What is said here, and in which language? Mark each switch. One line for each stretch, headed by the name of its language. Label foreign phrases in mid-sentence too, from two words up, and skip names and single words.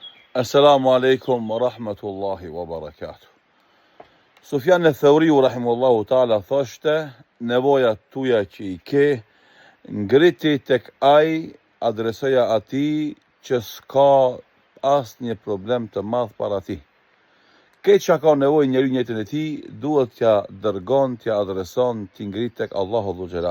Arabic: السلام عليكم ورحمة الله وبركاته.
Albanian: Sufjan al-Thauriu
Arabic: رحمه الله تعالى
Albanian: thoshte, nevojat tuja që i ke, ngriti tek ai, adresoja atij që s'ka asnjë problem të madh para ti. Këtë që ka nevojë njeriu në jetën e tij, duhet t'ja dërgon, t'ja adreson, t'i ngrit tek Allahu
Arabic: ذو الجلال.